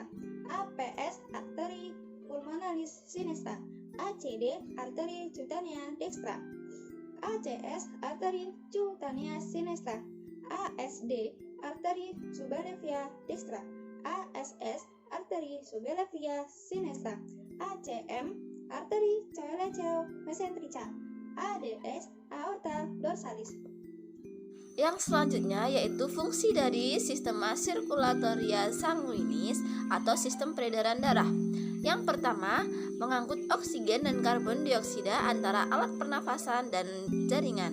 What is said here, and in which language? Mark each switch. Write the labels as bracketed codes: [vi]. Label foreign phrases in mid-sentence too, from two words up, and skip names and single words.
[la] APS arteri pulmonalis sinistra, ACD arteri cutanea dextra, ACS arteri cutanea sinistra, ASD arteri subellavia dextra, ASS arteri subellavia sinistra, ACM arteri coeliaco-mesenterica, ADS aorta dorsalis. [id] Yang selanjutnya yaitu fungsi dari [la] sistema sirkulatoria sanguinis [id] atau sistem peredaran darah. Yang pertama, mengangkut oksigen dan karbon dioksida antara alat pernafasan dan jaringan.